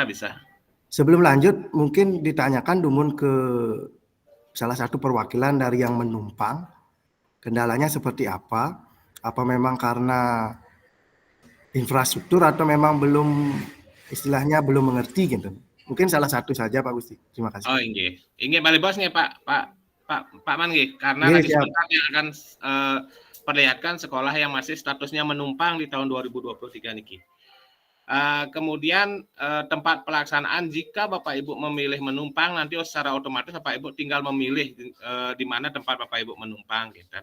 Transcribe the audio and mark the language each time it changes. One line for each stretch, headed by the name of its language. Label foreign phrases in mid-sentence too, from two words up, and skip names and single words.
Indonesian: Sebelum lanjut, mungkin ditanyakan Dumun ke salah satu perwakilan dari yang menumpang. Kendalanya seperti apa? Apa memang karena infrastruktur atau memang belum, istilahnya belum mengerti gitu? Mungkin salah satu saja Pak Gusti. Terima kasih.
Balinese: Oh, nggih. Inggih balik bos nggih Pak Man nggih,
Indonesian: karena lagi sebentar yang akan perlihatkan sekolah yang masih statusnya menumpang di tahun 2023 niki. Kemudian tempat pelaksanaan, jika Bapak Ibu memilih menumpang, nanti secara otomatis Bapak Ibu tinggal memilih di mana tempat Bapak Ibu menumpang gitu.